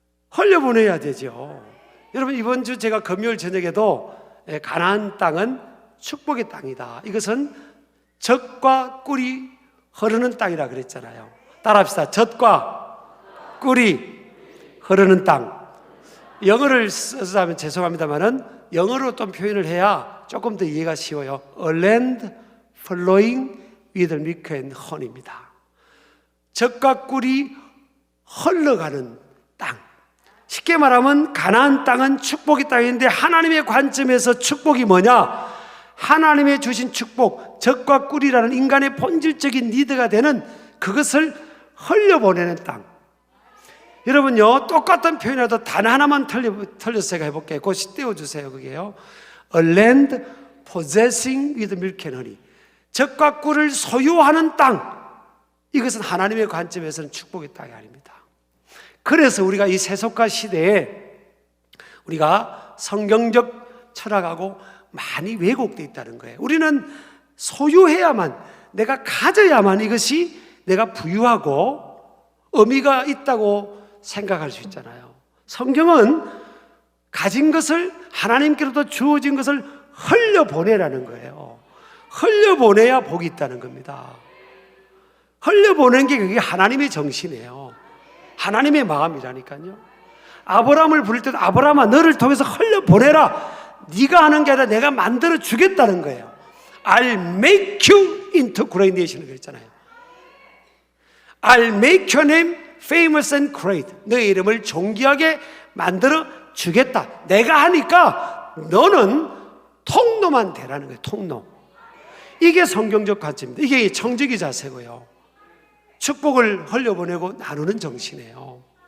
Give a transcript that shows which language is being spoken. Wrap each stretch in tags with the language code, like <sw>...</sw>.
<ko>흘려보내야 되죠. 여러분, 이번 주 제가 금요일 저녁에도 가나안 땅은 축복의 땅이다, 이것은 젖과 꿀이 흐르는 땅이라 그랬잖아요. 따라합시다. 젖과 꿀이 흐르는 땅. 영어를 써서 하면 죄송합니다만은 영어로 좀 표현을 해야 조금 더 이해가 쉬워요.</ko> <en>A land flowing with milk and honey</en> <ko>입니다. 젖과 꿀이 흘러가는 땅. 쉽게 말하면 가나안 땅은 축복의 땅인데, 하나님의 관점에서 축복이 뭐냐? 하나님의 주신 축복, 젖과 꿀이라는 인간의 본질적인 니드가 되는 그것을 흘려보내는 땅. 여러분요, 똑같은 표현이라도 단 하나만 틀려서 제가 해볼게요. 그거 띄워주세요. 그게요,</ko> <en>A land possessing with milk and honey.</en> <ko>젖과 꿀을 소유하는 땅, 이것은 하나님의 관점에서는 축복의 땅이 아닙니다. 그래서 우리가 이 세속화 시대에 우리가 성경적 철학하고 많이 왜곡되어 있다는 거예요. 우리는 소유해야만, 내가 가져야만 이것이 내가 부유하고 의미가 있다고 생각할 수 있잖아요. 성경은 가진 것을, 하나님께로부터 주어진 것을 흘려보내라는 거예요. 흘려보내야 복이 있다는 겁니다. 흘려보내는 게 그게 하나님의 정신이에요. 하나님의 마음이라니까요. 아브라함을 부를 때도 아브라함아, 너를 통해서 흘려보내라. 네가 하는 게 아니라 내가 만들어 주겠다는 거예요.</ko> <en>I'll make you into great nation</en> <ko>그랬잖아요.</ko> <en>I'll make your name famous and great.</en> <ko>너의 이름을 존귀하게 만들어 주겠다. 내가 하니까 너는 통로만 되라는 거예요. 통로. 이게 성경적 가치입니다. 이게 청지기 자세고요, 축복을 흘려보내고 나누는 정신이에요.</ko>